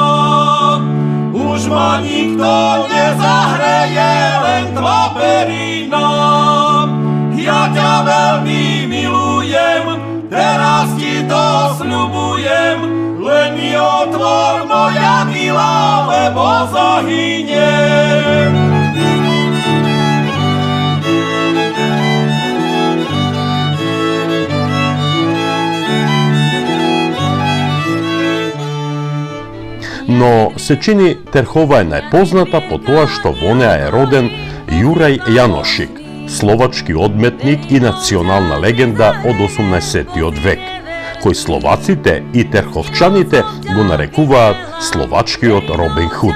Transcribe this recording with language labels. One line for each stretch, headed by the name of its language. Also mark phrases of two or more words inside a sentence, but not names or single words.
Slovak: Už ma nikto nezahreje, len tva perina. Ja ťa veľmi milujem, teraz ti to sľubujem. Len mi otvor, moja milá, lebo zahyniem.
Macedonian: Но се чини Терхова е најпозната по тоа што во неа е роден Јурај Јаношик, словачки одметник и национална легенда од 18 век, кој словаците и терховчаните го нарекуваат словачкиот Робин Худ.